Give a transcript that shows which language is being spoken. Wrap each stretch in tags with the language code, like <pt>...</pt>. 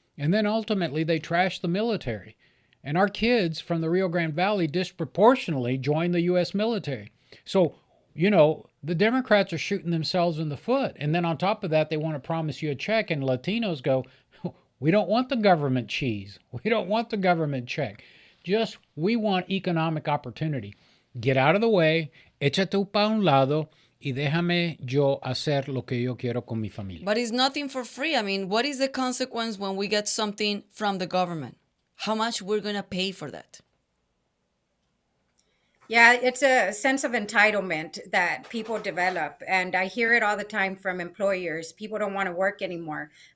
<en>And then ultimately they trash the military. And our kids from the Rio Grande Valley disproportionately join the U.S. military. So, the Democrats are shooting themselves in the foot. And then on top of that, they want to promise you a check. And Latinos go, we don't want the government cheese. We don't want the government check. We want economic opportunity. Get out of the way,</en> <es>échate pa un lado, y déjame yo hacer lo que yo quiero con mi familia.</es> <en>But it's nothing for free. I mean, what is the consequence when we get something from the government? How much we're going to pay for that? Yeah, it's a sense of entitlement that people develop. And I hear it all the time from employers. People don't want to work anymore.</en>